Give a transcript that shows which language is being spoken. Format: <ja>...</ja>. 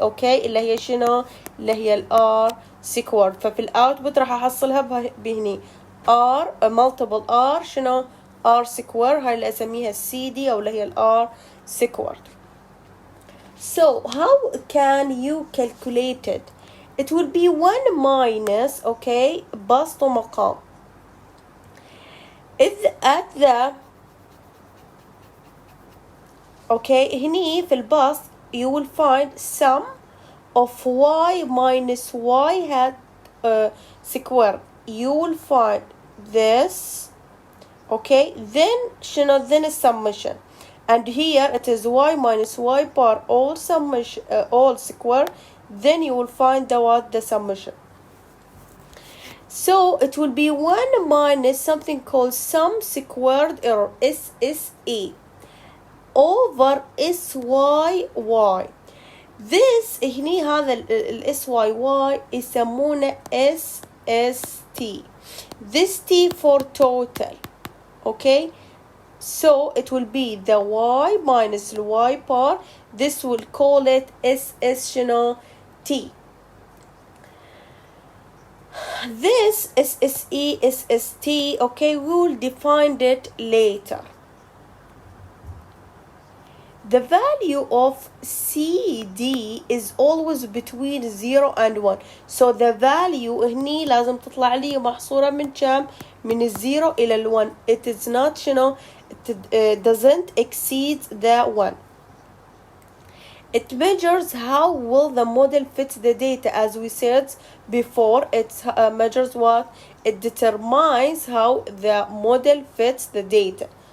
<ar>Okay, اللي هي شنو؟ اللي هي ال R squared. ففي الأوتبوت راح أحصلها بهني R multiple R شنو؟ R squared. هاي اللي أسميها CD أو اللي هي ال R squared.</ar> <en>So how can you calculate it? It will be 1 minus, okay,</en> <ar>بسط ومقام.</ar> <en>At the, okay,</en> <ar>هني في البسط</ar> <en>you will find sum of y minus y hat squared. You will find this, okay, then</en> <ar>شنو؟</ar> <en>then summation. And here it is y minus y bar all summation all square. Then you will find the summation. So it will be 1 minus something called sum squared error SSE over SYY. This</en> <ar>هني هذا ال SYY يسمونه SST.</ar> <en>This T for total. Okay, so it will be the y minus the y bar. This will call it SS</en> <ar>شنو؟</ar> <en>T. This SSE SST, okay, we will define it later. The value of CD is always between 0 and 1. So the value</en> <ar>هني لازم تطلع لي محصورة من كم؟ من 0 إلى 1.</ar> <en>It is not</en> <ar>شنو؟</ar> <en>It doesn't exceed the 1. It measures how well the model fits the data. As we said before, it measures what? It determines how the model fits the data.</en>